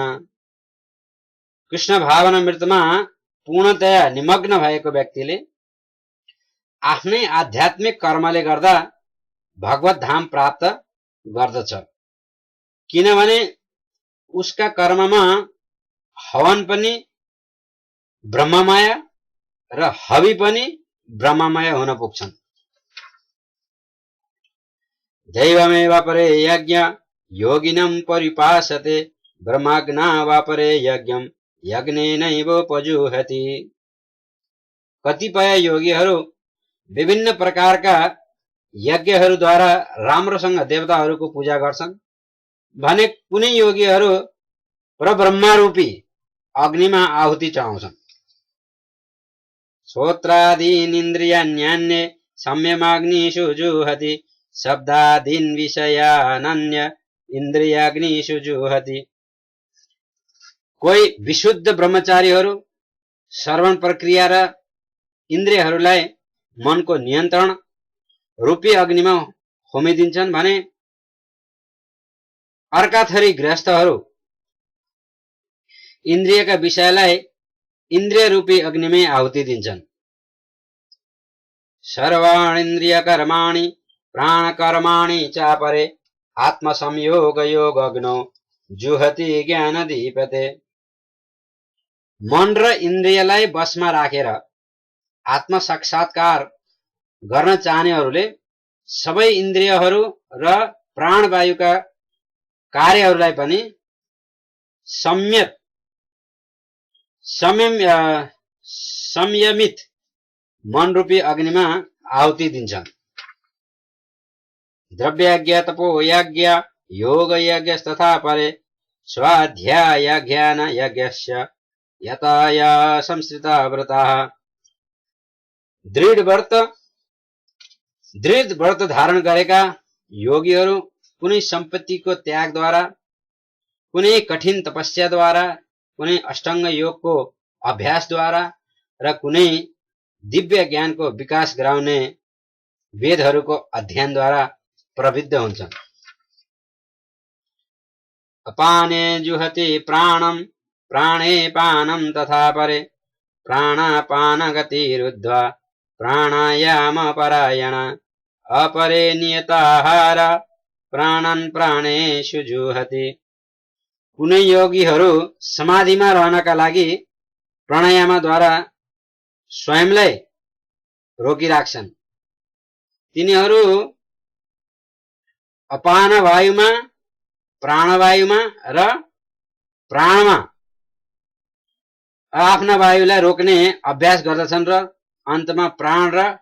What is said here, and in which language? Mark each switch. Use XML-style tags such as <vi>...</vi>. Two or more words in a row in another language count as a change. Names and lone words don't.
<ne>कृष्ण भावनामृतमा पूर्णतया निमग्न भएको व्यक्तिले आफ्नै आध्यात्मिक कर्मले गर्दा भगवत धाम प्राप्त गर्दछ, किनभने उसका कर्ममा हवन पनि ब्रह्ममय र हवि पनि ब्रह्ममय हुन पुग्छन्।</ne> <sa>दैवमेव परे यज्ञ योगिनं परिपासते ब्रह्मज्ञा वा परे यज्ञं यज्ञेनैवोपजुह्वति।</sa> <ne>कतिपय योगीहरू विभिन्न प्रकारका यज्ञहरूद्वारा राम्रोसँग देवताहरूको पूजा गर्छन् भने कुनै योगीहरू परब्रह्मरूपी अग्निमा आहुति चढाउँछन्।</ne> <sa>श्रोत्रादीन् इन्द्रियाण्यन्ये सम्यमाग्निषु जुहति शब्दादीन् विषयानन्य इन्द्रियाग्निषु जुहति।</sa> <ne>कोही विशुद्ध ब्रह्मचारीहरू श्रवण प्रक्रिया र इन्द्रियहरूलाई मनको नियन्त्रण रूपी अग्निमा होमिदिन्छन् भने अर्का थरी गृहस्थहरू इन्द्रियका विषयलाई इन्द्रिय रूपी अग्निमै आहुति दिन्छन्।</ne> <sa>सर्वाणीन्द्रिय कर्माणि प्राण कर्माणि चापरे आत्मसंयोग योगग्नो जुहति ज्ञानदीपते।</sa> <ne>मन र इन्द्रियलाई बसमा राखेर आत्म साक्षात्कार गर्न चाहनेहरूले सबै इन्द्रियहरू र प्राणवायुका कार्यहरूलाई पनि संयमित मनरूपी अग्निमा आहुति दिन्छन्।</ne> <sa>द्रव्ययज्ञ तपोयज्ञ योगयज्ञस्तथा परे स्वाध्यायज्ञान यज्ञस्य यताया संस्कृता व्रताः।</sa> <ne>दृढ व्रत धारण गरेका योगीहरू कुनै सम्पत्तिको त्यागद्वारा, कुनै कठिन तपस्याद्वारा, कुनै अष्टाङ्ग योगको अभ्यासद्वारा र कुनै दिव्य ज्ञानको विकास गराउने वेदहरूको अध्ययनद्वारा प्रवृद्ध हुन्छन्।</ne> <sa>अपाने जुहति प्राणं प्राणे पानं तथा परे प्राणापानगतिरुद्ध्वा प्राणायामपरायण अपरे नियताहार प्राणन प्राणेषु जुहति।</sa> <ne>कुनै योगीहरू समाधिमा रहनका लागि प्राणायामद्वारा स्वयंलाई रोकिराख्छन्। तिनीहरू अपान वायुमा, प्राणवायुमा र प्राणमा आफ्ना वायुलाई रोक्ने अभ्यास गर्दछन् र अन्तमा प्राण र</ne>